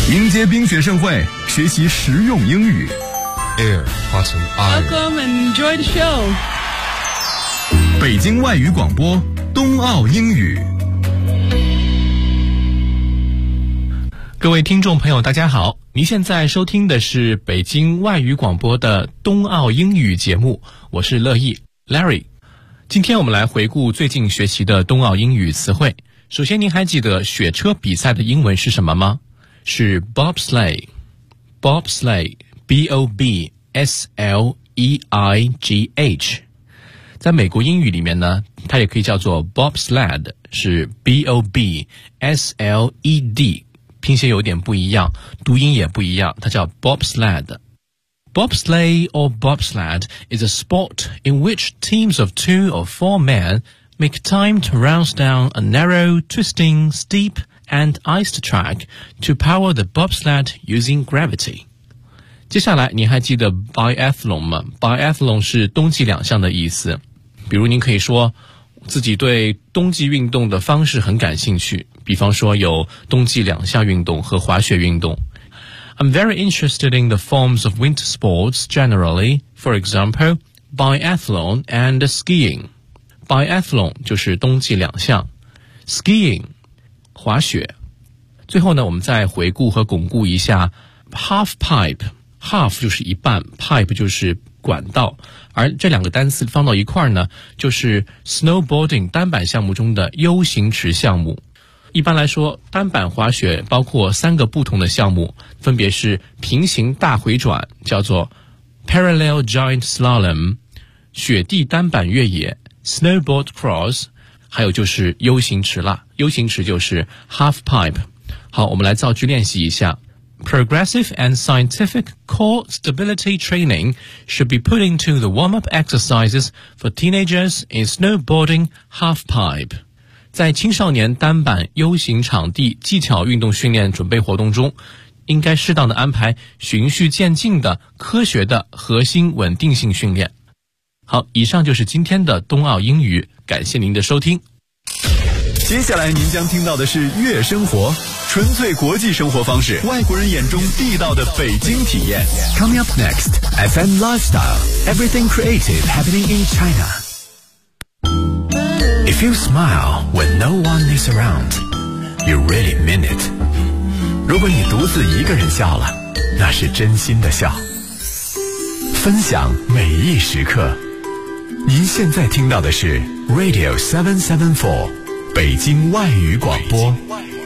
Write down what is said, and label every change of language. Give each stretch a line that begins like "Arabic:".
Chinese: 接冰雪盛会，学习实用英语。 Air, Button, Air.
English: Welcome and enjoy the show.
Chinese: 北京外语广播，冬奥英语。各位听众朋友，大家好。您现在收听的是北京外语广播的冬奥英语节目，我是乐意 Larry。今天我们来回顾最近学习的冬奥英语词汇。首先，您还记得雪车比赛的英文是什么吗？是 bobsleigh， bobsleigh， b o b s l e i g h。在美国英语里面呢，它也可以叫做 bobsled， 是 b o b s l e d。拼写有点不一样，读音也不一样，它叫 bobsled。
English: Bobsleigh or bobsled is a sport in which teams of two or four men make time to race down a narrow, twisting, steep, and iced track to power the bobsled using gravity.
Chinese: 接下来你还记得 biathlon 吗？Biathlon 是冬季两项的意思。比如您可以说自己对冬季运动的方式很感兴趣，比方说有冬季两项运动和滑雪运动。
English: I'm very interested in the forms of winter sports generally, for example, biathlon and skiing.
Chinese: Biathlon 就是冬季两项， skiing 滑雪。最后呢，我们再回顾和巩固一下 half pipe。 half 就是一半， pipe 就是管道，而这两个单词放到一块呢，就是 snowboarding 单板项目中的 U 型池项目。一般来说，单板滑雪包括三个不同的项目，分别是平行大回转，叫做 parallel giant slalom， 雪地单板越野 snowboard cross， 还有就是 U 型池了。 U 型池就是 half pipe。好，我们来造句练习一下。
English: Progressive and scientific core stability training should be put into the warm-up exercises for teenagers in snowboarding halfpipe.
Chinese: 在青少年单板 U 型场地技巧运动训练准备活动中，应该适当的安排循序渐进的科学的核心稳定性训练。好，以上就是今天的冬奥英语，感谢您的收听。接下来您将听到的是悦生活，纯粹国际生活方式，外国人眼中地道的北京体验。
English: Coming up next, FM Lifestyle, Everything Creative Happening in China. If you smile when no one is around, you really mean it.
Chinese: 如果你独自一个人笑了，那是真心的笑。分享每一时刻，您现在听到的是 Radio 774北京外语广播。